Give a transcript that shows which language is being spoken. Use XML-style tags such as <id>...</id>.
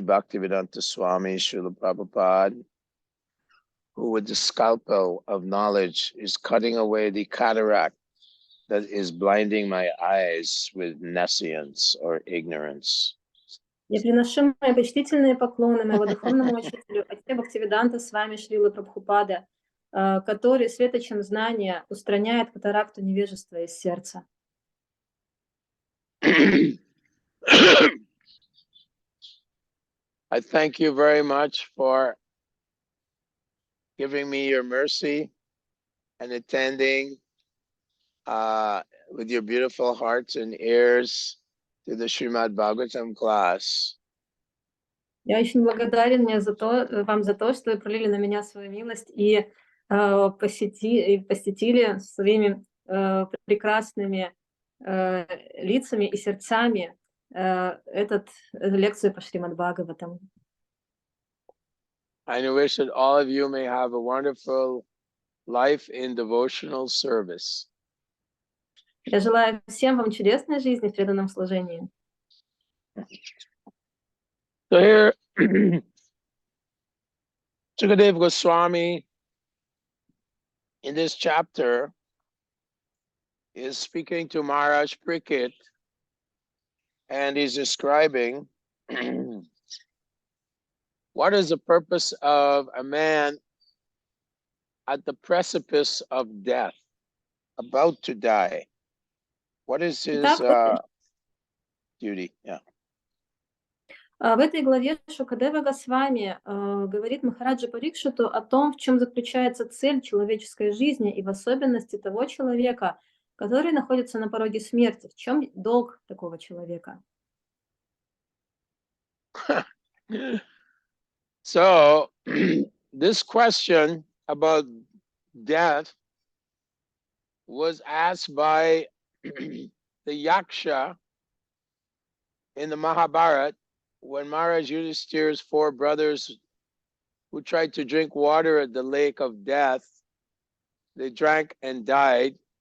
<en>Bhaktivedanta Swami Srila Prabhupada, who with the scalpel of knowledge is cutting away the cataract that is blinding my eyes with nescience or ignorance.</en> <ru>Я приношу мои почтительные поклоны моего духовному учителю, отцу Бхактивиданта с вами Шрилы Прабхупады, который светочем знания устраняет катаракту невежества из сердца.</ru> <en>I thank you very much for giving me your mercy and attending with your beautiful hearts and ears to the Shrimad Bhagavatam class.</en> <ru>Я очень благодарен вам за то, что вы пролили на меня свою милость и посетили своими прекрасными лицами и сердцами эту лекцию по Шримад Бхагаватам.</ru> <en>I wish that all of you may have a wonderful life in devotional service.</en> <ru>Я желаю всем вам чудесной жизни в преданном служении.</ru> <en>So here, Sukadeva Goswami, in this chapter, is speaking to Maharaj Parikshit, and he's describing what is the purpose of a man at the precipice of death, about to die. What is his duty? Yeah.</en> <ru>В этой главе Шукадева Госвами говорит Махараджа Парикшиту о том, в чем заключается цель человеческой жизни и в особенности того человека, который находится на пороге смерти. В чем долг такого человека?</ru> <en>So, this question about death was asked by the Yaksha in the Mahabharata when Maharaj Yudhishthira's 4 brothers who tried to drink water at the lake of death, they drank and died.</en>